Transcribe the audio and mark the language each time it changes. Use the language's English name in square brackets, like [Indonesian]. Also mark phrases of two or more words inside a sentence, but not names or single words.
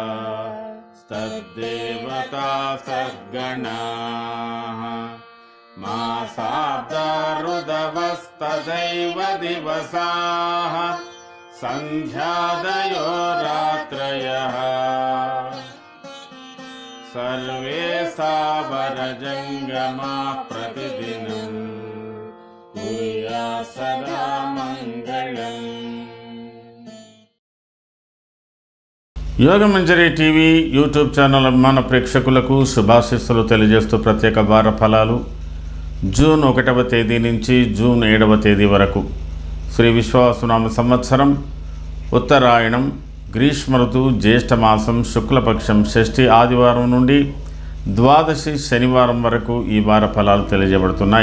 [Sanskrit] तद्देवता सद्गणाः मासाब्दा ऋदवस्तदैव दिवसाः सन्ध्यादयो रात्रयः सर्वे सावरजङ्गमा प्रतिदिनं कुर्यात् सदा मङ्गलम्। [Telugu] యోగమంజరి టీవీ యూట్యూబ్ ఛానల్ అభిమాన ప్రేక్షకులకు శుభాశీస్సులు తెలియజేస్తూ ప్రత్యేక వార ఫలాలు జూన్ 1వ తేదీ నుంచి జూన్ 7వ తేదీ వరకు శ్రీ విశ్వావసునామ సంవత్సరం ఉత్తరాయణం గ్రీష్మ ఋతువు జ్యేష్ఠమాసం శుక్లపక్షం షష్ఠి ఆదివారం నుండి ద్వాదశి శనివారం వరకు ఈ వార ఫలాలు తెలియజేయబడుతున్నాయి।